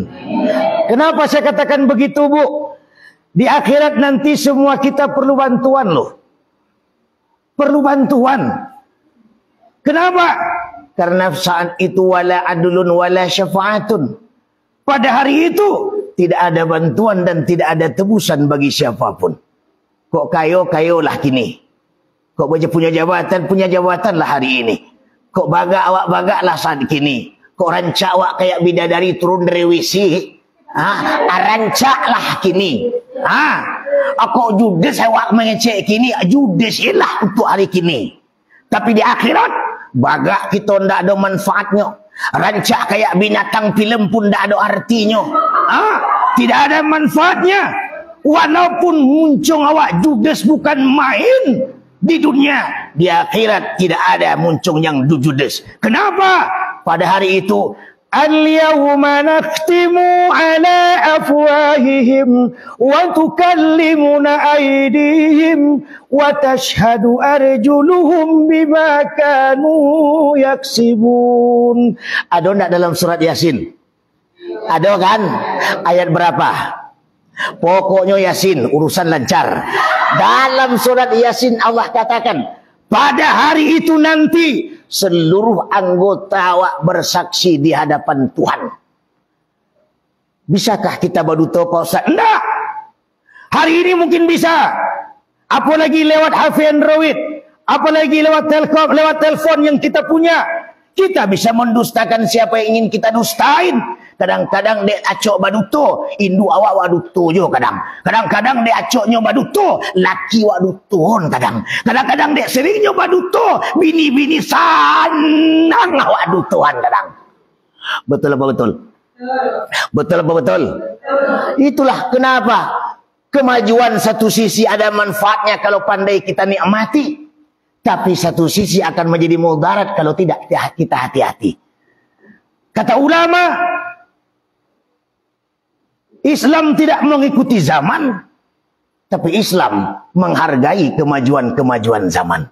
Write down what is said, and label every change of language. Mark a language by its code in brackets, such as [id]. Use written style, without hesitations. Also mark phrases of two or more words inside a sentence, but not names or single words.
[id] Kenapa saya katakan begitu, Bu? Di akhirat nanti semua kita perlu bantuan loh. Perlu bantuan. Kenapa? Karena saat itu [ar] ولا عدل ولا شفاعة. [id] Pada hari itu tidak ada bantuan dan tidak ada tebusan bagi siapapun. [min] Kok kayo lah kini. Kok baca punya jabatan lah hari ini. Kok awak bagak lah saat kini. Kok rancak awak kayak bidadari turun dari wisi. Rancak lah kini. Kok judes awak mengecek kini. Judes lah untuk hari kini. [id] Tapi di akhirat bagak kita ndak ada manfaatnya. Rancak kayak binatang film pun ndak ada artinya. Tidak ada manfaatnya. Walaupun muncung awak judes bukan main di dunia, di akhirat tidak ada muncung yang judes. Kenapa? Pada hari itu [ar] اليوم نختم على أفواههم وتكلمنا أيديهم وتشهد أرجلهم بما كانوا يكسبون. [id] Ada enggak dalam surat Yasin? Ada kan? Ayat berapa? Pokoknya Yasin urusan lancar. Dalam surat Yasin Allah katakan, pada hari itu nanti seluruh anggota awak bersaksi di hadapan Tuhan. Bisakah kita baduto, Pak Ustaz? Enggak. Hari ini mungkin bisa. Apalagi lewat HP Android, apalagi lewat telepon yang kita punya. Kita bisa mendustakan siapa yang ingin kita dustain. [min] Kadang-kadang dek acok baduto, indu awak waduto jo kadang. Kadang-kadang dek acoknya baduto, laki waduton kadang. Kadang-kadang dek seringnya baduto, bini-bini sanang awak dutoan kadang. [id] Betul apa betul? Betul apa betul? Itulah kenapa kemajuan satu sisi ada manfaatnya kalau pandai kita nikmati, tapi satu sisi akan menjadi mudarat kalau tidak kita hati-hati. Kata ulama, Islam tidak mengikuti zaman, tapi Islam menghargai kemajuan-kemajuan zaman.